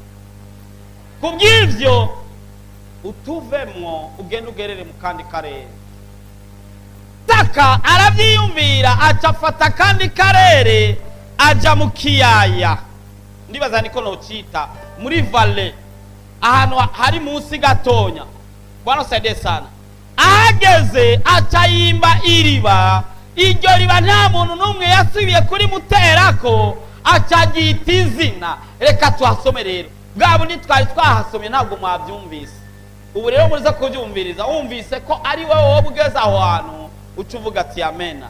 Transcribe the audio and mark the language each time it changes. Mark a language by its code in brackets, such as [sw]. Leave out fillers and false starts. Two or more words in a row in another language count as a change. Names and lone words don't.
[rn] Kubw'ivyo utuvemwo ugenda ugerere mu kandi karere. Isaka aravyiyumvira, acafata kandi karere aja mu kiyaya. Ndibaza niko nocita muri valley, ahantu hari munsi gatonya. [sw] Bwana saidie sana. [rn] Ahageze acayimba iriba. Iryo riba nta muntu n'umwe yasubiye kuri muterako, acagita izina. Reka tuhasome rero. Bwa bundi twari twahasomye ntabwo mwabyumvise. Ubu rero muriza kubyumviriza, wumvise ko ari wowe ugeze aho hantu ucuvuga ati amena.